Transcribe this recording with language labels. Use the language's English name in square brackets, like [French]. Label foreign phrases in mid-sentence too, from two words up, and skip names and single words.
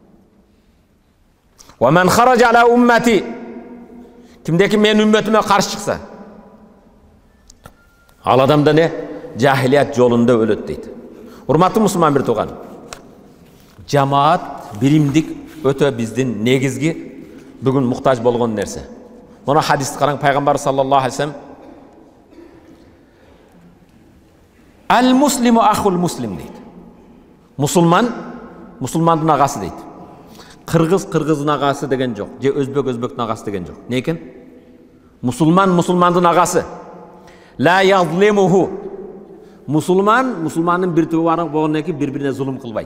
[Arabic] ومن خرج على أمتي, [Kyrgyz] кимдеки мен үммөтүмө каршы чыкса, ал адамда не? Жахилият жолунда өлөт дейт. Урматтуу мусулман бир тууган, жамаат, биримдик өтө биздин негизги бүгүн муктаж болгон нерсе. Мына хадисти караң, пайгамбар [Arabic] صلى الله عليه وسلم المسلم أخو المسلم [Kyrgyz] дейт. Мусулман, мусулмандын агасы дейт. Кыргыз, кыргыздын агасы деген жок, же өзбек, өзбектин агасы деген жок. Не экен? Мусулман, мусулмандын агасы. [Arabic] لا يظلمه. [Kyrgyz] Мусулман, мусулмандын бир тууганы болгондон кийин бири-бирине зулум кылбайт.